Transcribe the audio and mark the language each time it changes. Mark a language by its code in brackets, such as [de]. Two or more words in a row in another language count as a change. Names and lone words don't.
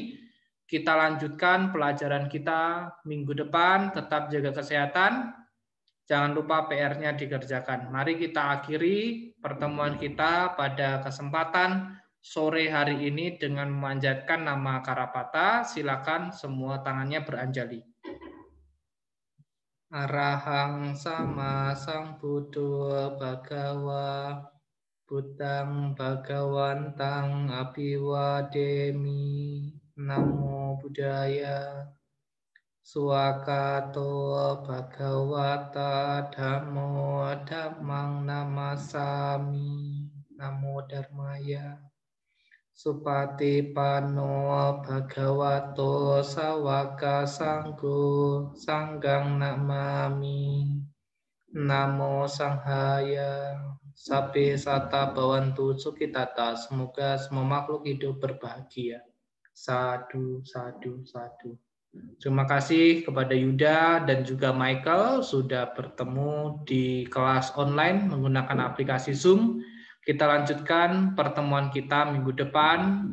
[id] Kita lanjutkan pelajaran kita minggu depan. Tetap jaga kesehatan. Jangan lupa PR-nya dikerjakan. Mari kita akhiri pertemuan kita pada kesempatan sore hari ini dengan memanjatkan nama Karapata. Silakan semua tangannya beranjali. [pi] Arahang sama Sang Buddha Bhagawa. Buddhang Bhagawantang Abhiwademi. Namo Buddhaya. Swakato Bhagawata Dhammo Dhammang Namasami. Namo Dharmaya. Supatipanno Bhagavato Sawaka Sanggo Sanggang Namami. Namo Sanghaya. Sabe sata bawantu sukitata. [id] Semoga semua makhluk hidup berbahagia. [pi] Sadu, sadu, sadu. [id] Terima kasih kepada Yuda dan juga Michael sudah bertemu di kelas online menggunakan aplikasi Zoom. Kita lanjutkan pertemuan kita minggu depan.